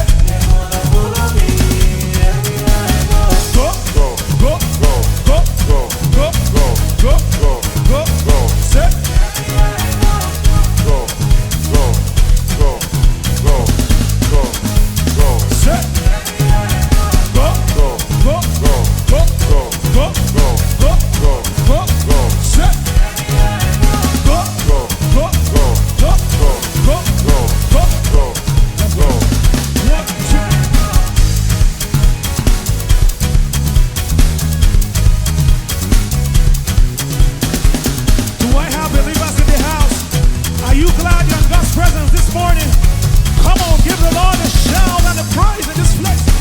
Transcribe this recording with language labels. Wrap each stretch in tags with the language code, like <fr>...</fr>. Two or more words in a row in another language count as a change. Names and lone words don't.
<en>they follow me everywhere I go. go, go, go, go, go, go, go, go, go, go, go, say, Everywhere I go. go, go, go, go, go, go, say, go, go, go, go, go, go, go, go, go, go, go, go, say, go, go, go, go, go, go, go, go, go, go, go. 1, 2. Do I have believers in the house? Are you glad you're in God's presence this morning? Come on, give the Lord a shout and a praise in this place.</en>